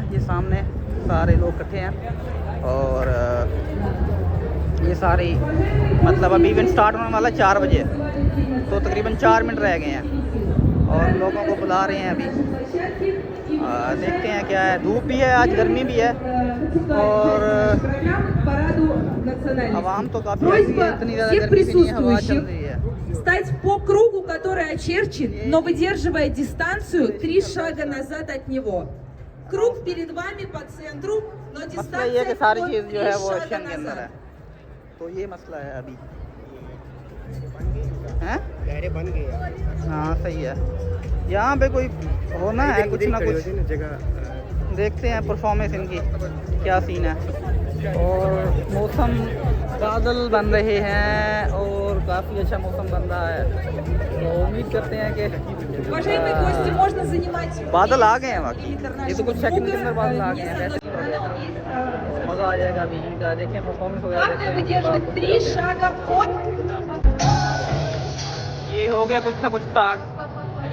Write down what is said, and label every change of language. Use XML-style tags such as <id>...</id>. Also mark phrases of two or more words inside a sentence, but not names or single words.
<hi>ये सामने सारे लोग इकट्ठे हैं और ये सारी मतलब अभी</hi> <en>event start</en> <hi>होने वाला 4 बजे, तो तकरीबन 4 मिनट रह गए हैं और लोगों को बुला रहे हैं अभी। देखते हैं क्या है। धूप भी है आज, गर्मी भी है और आवाम तो काफ़ी है, इतनी ज़्यादा गर्मी भी नहीं है, हवा चल रही है।</hi> <ru>Стать по кругу, который очерчен, но выдерживая дистанцию 3 шага назад от него. Круг перед вами по центру, но дистанция</ru> <hi>ये सारी चीज़ जो है वो 3 एक्शन</hi> <ru>шага</ru> <hi>के अंदर</hi> <ru>назад.</ru> <hi>है, तो ये मसला है अभी। हैं बन गए। हाँ सही है, यहाँ पे कोई होना है कुछ ना कुछ, जगह देखते हैं परफॉर्मेंस इनकी क्या सीन है। और मौसम बादल बन रहे हैं और काफ़ी अच्छा मौसम बन रहा है, तो उम्मीद करते हैं कि</hi> <ru>Уважаемые гости, можно занимать</ru> <hi>बादल आ गए हैं बाकी। ये तो कुछ international सेकंड के अंदर focus. बादल आ गए हैं,</hi> <ru>Место</ru> <hi>वैसे</hi> <ru>номер 1 есть.</ru> <hi>मज़ा आ जाएगा अभी इनका। देखें परफॉर्मेंस हो</hi> <ru>Главное</ru> <hi>जाएगा।</hi> <ru>выдерживать 3 шага от.</ru> <hi>ये हो गया कुछ ना कुछ स्टार्ट।</hi>